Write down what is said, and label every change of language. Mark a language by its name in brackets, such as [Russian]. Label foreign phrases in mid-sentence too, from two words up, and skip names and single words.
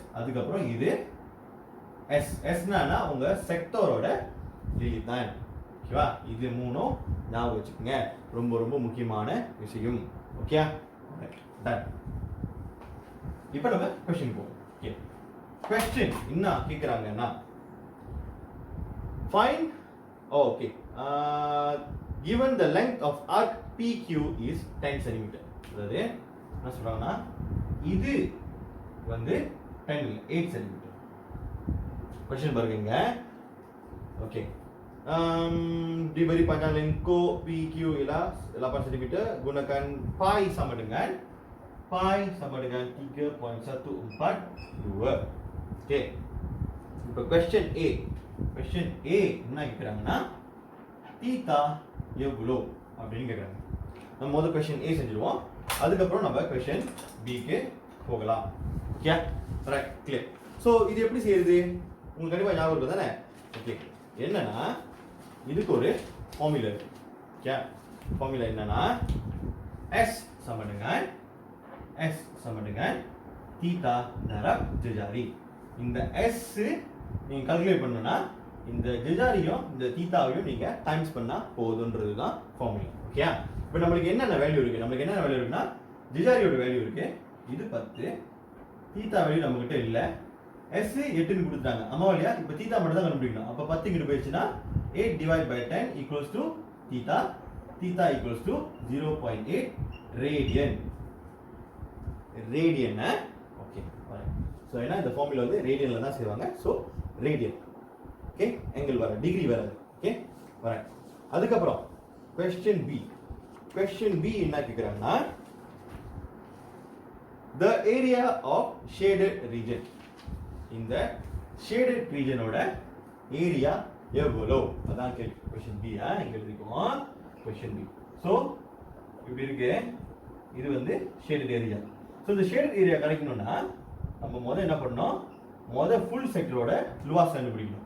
[Tamil] அதுக்கப்புறம் இது எஸ், எஸ்னா உங்க செக்டரோட லிலித்தான். ஓகேவா? இது மூணும் ஞாபகம் வச்சுக்கோங்க, ரொம்ப ரொம்ப முக்கியமான விஷயம். ஓகே, டன். இப்போ நம்ம கொஸ்டின் போவோம். ஓகே, question என்ன கேக்குறாங்கன்னா, [English] find okay given the length of arc PQ is 10 cm. [Tamil] அதாவது என்ன சொல்றாங்கன்னா, இது வந்து 10 இல்ல 8 cm. question பாருங்க. ஓகே, [Malay] diberi panjang lengkung PQ ialah 8 cm, gunakan pi sama dengan 3.142. [Tamil] ஓகே, இப்போ question A என்ன கேக்குறாங்கன்னா, தீட்டா எவ்வளோ அப்படின்னு கேக்குறாங்க. நம்ம முதல்ல question A செஞ்சிருவோம், அதுக்கப்புறம் நம்ம question B க்கு போகலாம். ஓகே, ரைட், கிளியர். ஸோ இது எப்படி செய்யுது உங்களுக்கு கண்டிப்பாக ஞாபகம் இருக்கும் தானே? ஓகே, என்னன்னா இதுக்கு ஒரு ஃபார்முலா இருக்கு. ஓகே, ஃபார்முலா என்னன்னா S [Malay] sama dengan [Tamil] தீட்டா [Malay] darab jejari. [Tamil] இந்த S நீங்க கால்குலேட் பண்ணனும்னா இந்த ஜெஜாரியும் இந்த தீட்டாவையும் நீங்க டைம்ஸ் பண்ணா போதும்ன்றது தான் ஃபார்முலா. ஓகே, இப்போ நமக்கு என்னென்ன வேல்யூ இருக்கு? நமக்கு என்ன வேல்யூ இருக்குன்னா, ஜெஜாரியோட வேல்யூ இருக்கு, இது 10, தீட்டா வேல்யூ நம்ம கிட்ட இல்ல, S 8ன்னு கொடுத்தாங்க, அம்மா இல்லையா? இப்போ தீட்டா மட்டும் தான் கண்டுபிடிக்கணும். அப்ப 10 இங்க போயிடுச்சுனா [English] 8 divided by 10 equals to theta equals to 0.8 radian. [Tamil] ஓகே, ஸோ ஏன்னா இந்த ஃபார்முலா வந்து ரேடியன்ல தான் செய்வாங்க. ஸோ ரேடியன். ஓகே, ஆங்கிள் வர, டிகிரி வராது. ஓகே, வரேன். அதுக்கப்புறம் கொஸ்டின் பி என்ன கேட்குறாங்கன்னா, [English] the area of shaded region. [Tamil] இந்த [English] shaded region [Tamil] ஓட ஏரியா எவ்வளோ அதான் கேள்வி. கொஸ்டின் பி இங்க எழுதிக்குவோம். கொஸ்டின் பி. ஸோ இப்படி இருக்கு, இது வந்து [English] shaded area. [Tamil] ஸோ இந்த [English] shaded area [Tamil] கிடைக்கணும்னா நம்ம முதல்ல என்ன பண்ணணும், ஃபுல் செக்டரோட லுவாஸ் கண்டுபிடிக்கணும்.